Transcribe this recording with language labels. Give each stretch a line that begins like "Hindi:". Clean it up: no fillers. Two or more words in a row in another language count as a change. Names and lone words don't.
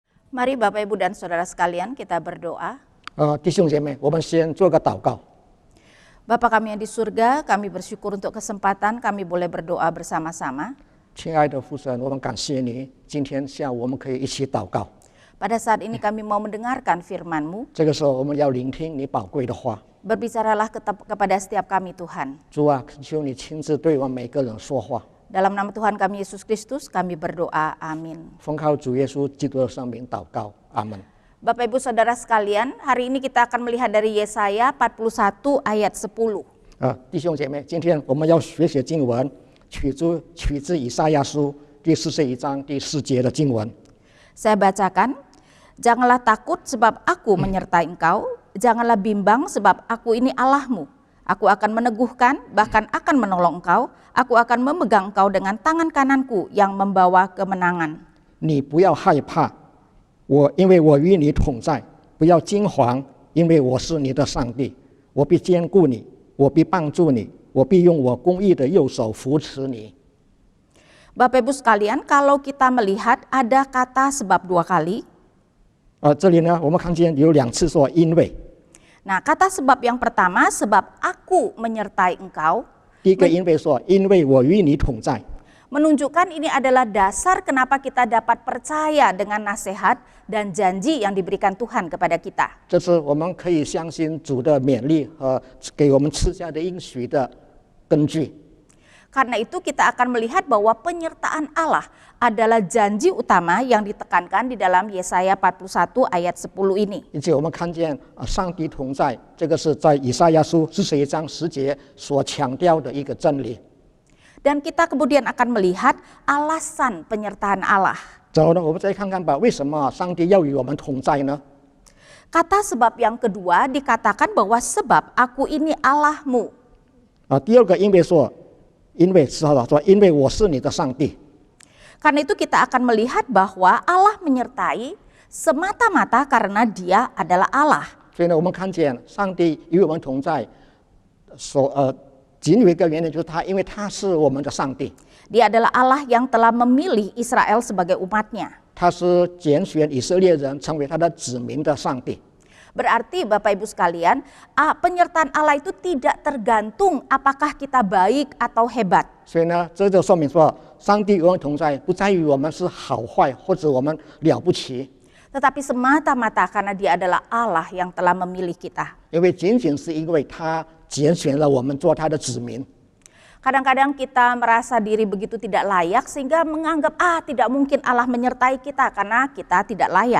Indonesian: Mari Bapak Ibu dan Saudara sekalian kita berdoa.
Chinese: 弟兄姐妹，我们先做个祷告。
Indonesian: Bapa kami yang di surga, kami bersyukur untuk kesempatan kami boleh berdoa bersama-sama.
Chinese: 亲爱的父神，我们感谢你，今天下午我们可以一起祷告。
Indonesian: Pada saat ini kami mau mendengarkan firman-Mu.
Chinese: 这个时候我们要聆听你宝贵的话。
Indonesian: Berbicaralah kepada setiap kami Tuhan.
Chinese: 主啊，求你亲自对我们每个人说话。
Indonesian: Dalam nama Tuhan kami Yesus Kristus kami berdoa, amin.
Chinese: 奉靠主耶稣基督的圣名祷告，阿门。
Indonesian: Bapak Ibu Saudara sekalian, hari ini kita akan melihat dari Yesaya 41 ayat 10.
Chinese: 弟兄姐妹，今天我们要学习经文，取自以赛亚书第41章第4节的经文。
Indonesian: Saya bacakan, janganlah takut sebab aku menyertai engkau, janganlah bimbang sebab aku ini Allahmu. Aku akan meneguhkan, bahkan akan menolong engkau, aku akan memegang engkau dengan tangan kananku yang membawa kemenangan.
Chinese: 你不要害怕，因为我与你同在，不要惊惶，因为我是你的上帝，我必坚固你，我必帮助你，我必用我公义的右手扶持你。
Indonesian: Bapak Ibu sekalian, kalau kita melihat ada kata sebab 2 kali.
Chinese: 这里呢，我们看见有2次说因为。
Indonesian: Nah, kata sebab yang pertama, sebab aku menyertai engkau.
Chinese: 第一个因为说，因为我与你同在。
Indonesian: Menunjukkan ini adalah dasar kenapa kita dapat percaya dengan nasihat dan janji yang diberikan Tuhan kepada kita.
Chinese: 这是我们可以相信主的勉励和给我们赐下的应许的根据。
Indonesian: Karena itu kita akan melihat bahwa penyertaan Allah adalah janji utama yang ditekankan di dalam Yesaya 41 ayat 10 ini.
Chinese: 而且我们看见上帝同在，这个是在以赛亚书41章10节所强调的一个真理。
Indonesian: Dan kita kemudian akan melihat alasan penyertaan Allah.
Chinese: 然后呢，我们再看看吧，为什么上帝要与我们同在呢？
Indonesian: Kata sebab yang kedua dikatakan bahwa sebab aku ini Allahmu.
Chinese: 第二个因为说，因为我是你的上帝。
Indonesian: Karena itu kita akan melihat bahwa Allah menyertai semata-mata karena Dia adalah Allah.
Chinese: 所以呢，我们看见上帝与我们同在，仅有一个原因就是因为他是我们的上帝。
Indonesian: Dia adalah Allah yang telah memilih Israel sebagai umatnya.
Chinese: 他是拣选以色列人成为他的子民的上帝。
Indonesian: Berarti Bapak Ibu sekalian, penyertaan Allah itu tidak tergantung apakah kita baik atau hebat.
Chinese: 所以呢，这就说明说，上帝与我们同在，不在于我们是好坏或者我们了不起，
Indonesian: Tetapi semata-mata karena Dia adalah Allah yang telah memilih kita.
Chinese: 因为仅仅是因为他拣选了我们做他的子民。
Indonesian: Kadang-kadang kita merasa diri begitu tidak layak sehingga menganggap tidak mungkin Allah menyertai kita karena kita tidak layak.